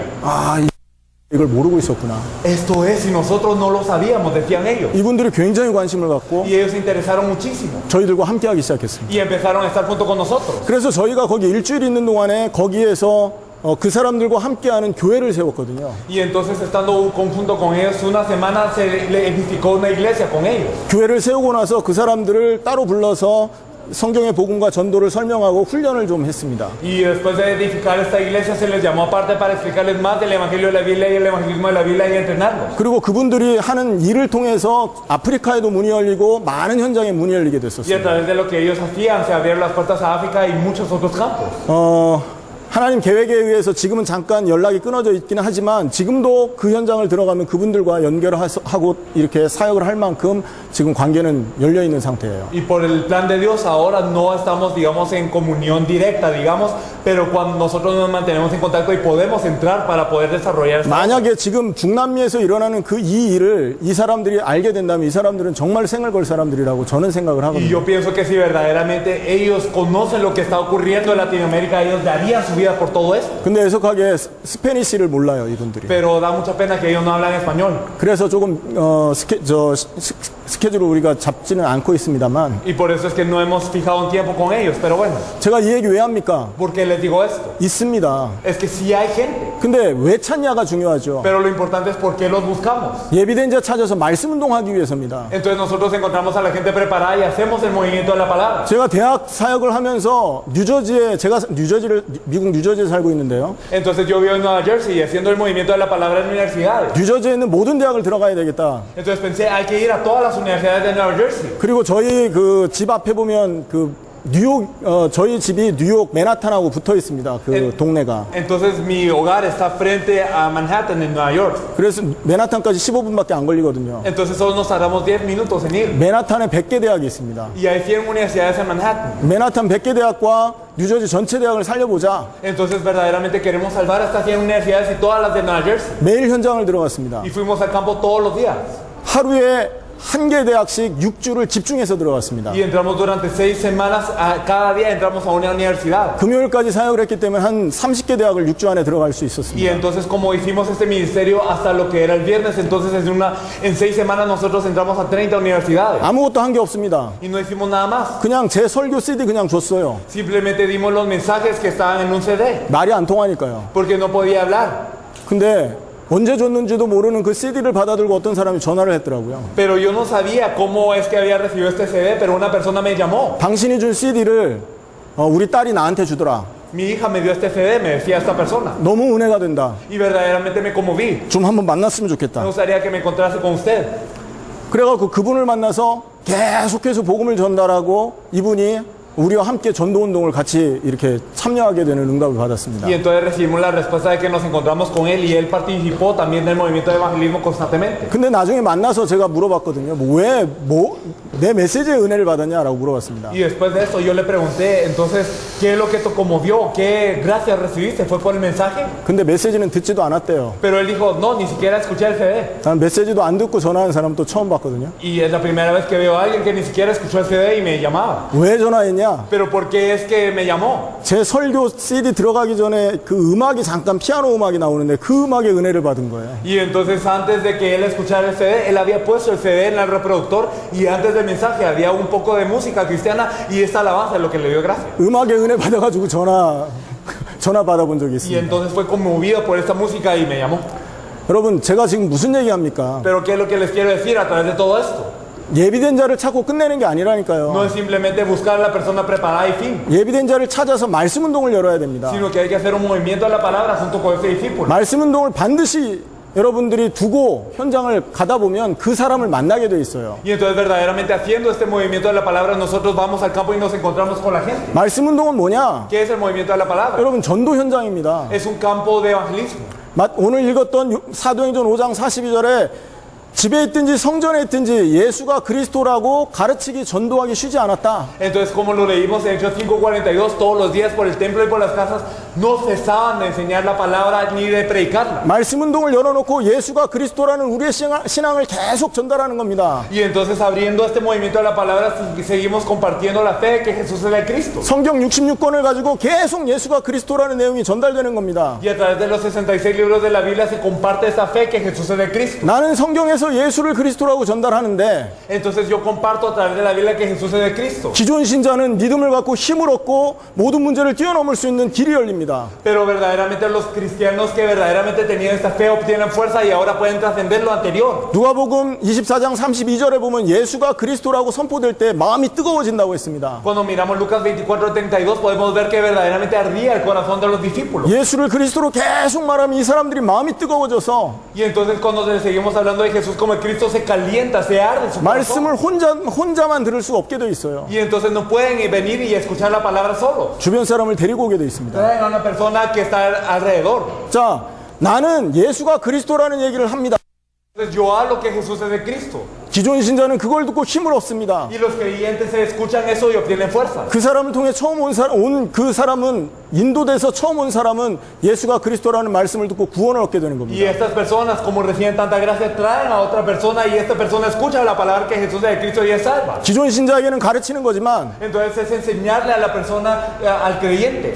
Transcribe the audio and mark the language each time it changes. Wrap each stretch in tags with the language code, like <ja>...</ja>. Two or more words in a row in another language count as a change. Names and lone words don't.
<ko>이걸 모르고 있었구나.</ko> <es>Esto es, y nosotros no lo sabíamos, decían ellos.</es> <ko>이분들이 굉장히 관심을 갖고</ko> <es>Y ellos se interesaron muchísimo.</es> <ko>저희들과 함께하기 시작했습니다.</ko> <es>Y empezaron a estar junto con nosotros.</es> <ko>그래서 저희가 거기 일주일 있는 동안에 거기에서 그 사람들과 함께하는 교회를 세웠거든요.</ko> <es>Y entonces estando conjunto con ellos, una semana se le edificó una iglesia con ellos.</es> <ko>교회를 세우고 나서 그 사람들을 따로 불러서 성경의 복음과 전도를 설명하고 훈련을 좀 했습니다.</ko> <es>Y después de edificar esta iglesia se les llamó aparte para explicarles más del Evangelio de la Biblia y el evangelismo de la Biblia y entrenarlos.</es> <ko>그리고 그분들이 하는 일을 통해서 아프리카에도 문이 열리고 많은 현장에 문이 열리게</ko> <es>Y a</es> <ko>됐었습니다.</ko> <es>través de lo que ellos hacían se abrieron las puertas a África y muchos otros campos.</es> <ko>하나님 계획에 의해서 지금은 잠깐 연락이 끊어져 있기는 하지만 지금도 그 현장을 들어가면 그분들과 연결하고 이렇게 사역을 할 만큼 지금 관계는 열려 있는 상태예요.</ko> <es>Y por el plan de Dios ahora no estamos, digamos, en comunión directa, digamos, pero cuando nosotros nos mantenemos en contacto y podemos entrar para poder desarrollar esta</es> <ko>만약에 지금 중남미에서 일어나는 그 이 일을 이 사람들이 알게 된다면 이 사람들은 정말 생을 걸 사람들이라고 저는 생각을</ko> <es>Y</es> <ko>하거든요.</ko> <es>yo pienso que si verdaderamente ellos conocen lo que está ocurriendo en Latinoamérica, ellos darían su vida por todo esto.</es> <ko>근데 애석하게 스페니시를 몰라요, 이분들이.</ko> <es>Pero da mucha pena que ellos no hablan español.</es> <ko>그래서 조금 스케줄을 우리가 잡지는 않고 있습니다만</ko> <es>Y por eso es que no hemos fijado un tiempo con ellos. Pero bueno,</es> <ko>제가 이 얘기 왜 합니까?</ko> <es>¿por qué les digo esto?</es> <ko>있습니다.</ko> <es>Es que sí hay gente,</es> <ko>근데 왜 찾냐가 중요하죠.</ko> <es>pero lo importante es por qué los buscamos.</es> <ko>예비된 자 찾아서 말씀 운동하기 위해서입니다.</ko> <es>Entonces nosotros encontramos a la gente preparada y hacemos el movimiento de la palabra.</es> <ko>제가 대학 사역을 하면서 제가 미국 뉴저지에 살고 있는데요.</ko> <es>Entonces yo vivo en Nueva Jersey y haciendo el movimiento de la palabra en universidades.</es> <ko>뉴저지에 있는 모든 대학을 들어가야 되겠다.</ko> <es>Entonces pensé, hay que ir a todas las universidades de Nueva Jersey.</es> <ko>그리고 저희 그 집 앞에 보면 그 뉴욕 저희 집이 뉴욕 맨하탄하고 붙어 있습니다. 그 동네가.</ko> <es>Entonces mi hogar está frente a Manhattan en Nueva York.</es> <ko>그래서 맨하탄까지 15분밖에 안 걸리거든요.</ko> <es>Entonces solo nos tardamos 10 minutos en ir.</es> <ko>맨하탄에 100개 대학이 있습니다.</ko> <es>Y hay 100 universidades en Manhattan.</es> <ko>맨하탄 100개 대학과 뉴저지 전체 대학을 살려보자.</ko> <es>Entonces verdaderamente queremos salvar estas 100 universidades y todas las de Nueva Jersey.</es> <ko>매일 현장을 들어갔습니다.</ko> <es>Y fuimos al campo todos los días.</es> <ko>하루에 한 개 대학씩 6주를 집중해서 들어갔습니다.</ko> <es>Y entramos durante 6 semanas, cada día entramos a una universidad.</es> <ko>금요일까지 사역을 했기 때문에 한 30개 대학을 6주 안에 들어갈 수</ko> <es>Y</es> <ko>있었습니다.</ko> <es>entonces como hicimos este ministerio hasta lo que era el viernes, entonces en 6 semanas nosotros entramos a 30 universidades.</es> <ko>아무것도 한 게 없습니다.</ko> <es>Y no hicimos nada más.</es> <ko>그냥 제 설교 CD 그냥 줬어요.</ko> <es>Simplemente dimos los mensajes que estaban en un CD.</es> <ko>말이 안 통하니까요.</ko> <es>Porque no podía hablar.</es> <ko>근데 언제 줬는지도 모르는 그 CD를 받아들고 어떤 사람이 전화를 했더라고요.</ko> <es>Pero yo no sabía cómo es que había recibido este CD, pero una persona me llamó.</es> <ko>당신이 준 CD를 우리 딸이 나한테 주더라.</ko> <es>Mi hija me dio este CD, me decía esta persona.</es> <ko>너무 은혜가 된다.</ko> <es>Y verdaderamente me conmoví.</es> <ko>좀 한번 만났으면</ko> <es>Me</es> <ko>좋겠다.</ko> <es>gustaría que me encontrase con usted.</es> <ko>그래갖고 그분을 만나서 계속해서 복음을 전달하고 이분이 우리와 함께 전도운동을 같이 이렇게 참여하게 되는 응답을 받았습니다.</ko> <es>Y entonces recibimos la respuesta de que nos encontramos con él y él participó también del movimiento de evangelismo constantemente.</es> <ko>근데 나중에 만나서 제가 물어봤거든요. 내 메시지에 은혜를 받았냐라고 물어봤습니다.</ko> <es>Y después de esto yo le pregunté, entonces, ¿qué es lo que te conmovió? ¿Qué gracias recibiste? ¿Fue por el mensaje?</es> <ko>근데 메시지는 듣지도 않았대요.</ko> <es>Pero él dijo, no, ni siquiera escuché el CD.</es> <ko>난 메시지도 안 듣고 전화하는 사람 또 처음 봤거든요.</ko> <es>Y es la primera vez que veo a alguien que ni siquiera escuchó el CD y me llamaba.</es> <ko>왜 전화했냐?</ko> <es>Pero ¿por qué es que me llamó?</es> <ko>제 설교 CD 들어가기 전에 그 음악이 잠깐 피아노 음악이 나오는데 그 음악에 은혜를 받은 거예요.</ko> <es>Y entonces antes de que él escuchara el CD, él había puesto el CD en el reproductor y antes del mensaje había un poco de música cristiana y esta alabanza es lo que le dio gracia.</es> <ko>음악에 은혜 받아가지고 전화 받아본 적이</ko> <es>Y</es> <ko>있습니다.</ko> <es>entonces fue conmovido por esta música y me llamó.</es> <ko>여러분 제가 지금 무슨 얘기합니까?</ko> <es>Pero ¿qué es lo que les quiero decir a través de todo esto?</es> <ko>예비된 자를 찾고 끝내는 게</ko> <es>No</es> <ko>아니라니까요.</ko> <es>es simplemente buscar a la persona preparada y fin,</es> <ko>예비된 자를 찾아서 말씀 운동을 열어야 됩니다.</ko> <es>sino que hay que hacer un movimiento de la palabra junto con ese discípulo.</es> <ko>말씀 운동을 반드시 여러분들이 두고 현장을 가다 보면 그 사람을 만나게 돼 있어요.</ko> <es>Y entonces verdaderamente haciendo este movimiento de la palabra nosotros vamos al campo y nos encontramos con la gente.</es> <ko>말씀 운동은 뭐냐?</ko> <es>¿Qué es el movimiento de la palabra?</es> <ko>여러분 전도 현장입니다.</ko> <es>Es un campo de evangelismo.</es> <ko>오늘 읽었던 사도행전 5장 42절에 집에 있든지 성전에 있든지 예수가 그리스도라고 가르치기 전도하기 쉬지 않았다.</ko> <es>Entonces, como lo leímos en Hechos 5:42, todos los días por el templo y por las casas no cesaban de enseñar la palabra ni de predicarla.</es> <ko>말씀 운동을 열어놓고 예수가 그리스도라는 우리의 신앙을 계속 전달하는 겁니다.</ko> <es>Y entonces, abriendo este movimiento de la palabra, seguimos compartiendo la fe de que Jesús es el Cristo.</es> <ko>성경 66권을 가지고 계속 예수가 그리스도라는 내용이 전달되는 겁니다.</ko> <es>Y a través de los 66 libros de la Biblia se comparte esta fe que Jesús es el Cristo.</es> <ko>나는 성경에서 통해서 예수를 그리스도라고 전달하는데</ko> <es>Entonces yo comparto a través de la Biblia que Jesús es de Cristo.</es> <ko>기존 신자는 믿음을 갖고 힘을 얻고 모든 문제를 뛰어넘을 수 있는 길이 열립니다.</ko> <es>Pero verdaderamente los cristianos que verdaderamente tenían esta fe obtienen fuerza y ahora pueden trascender lo anterior.</es> <ko>누가복음 24장 32절에 보면 예수가 그리스도라고 선포될 때 마음이 뜨거워진다고 했습니다.</ko> <es>Cuando miramos Lucas 24:32 podemos ver que verdaderamente ardía el corazón de los discípulos.</es> <ko>예수를 그리스도로 계속 말하면 이 사람들이 마음이 뜨거워져서</ko> <es>Y entonces cuando le seguimos hablando de Jesús como el Cristo se calienta, se arde su corazón.</es> <ko>말씀을 혼자만 들을 수 없게 돼 있어요.</ko> <es>Y entonces no pueden venir y escuchar la palabra solo.</es> <ko>주변 사람을 데리고 오게 돼 있습니다.</ko> <es>Traen a una persona que está alrededor.</es> <ko>자, 나는 예수가 그리스도라는 얘기를 합니다.</ko> <es>Entonces yo hablo que Jesús es de Cristo.</es> <ko>기존 신자는 그걸 듣고 힘을 얻습니다.</ko> <es>Y los creyentes se escuchan eso y obtienen fuerza.</es> <ko>그 사람을 통해 처음 온 그 사람은 인도돼서 처음 온 사람은 예수가 그리스도라는 말씀을 듣고 구원을 얻게 되는</ko> <es>Y</es> <ko>겁니다.</ko> <es>estas personas, como reciben tanta gracia, traen a otra persona y esta persona escucha la palabra que Jesús es de Cristo y es salva.</es> <ko>기존 신자에게는 가르치는 거지만</ko> <es>Entonces es enseñarle a la persona, al creyente.</es>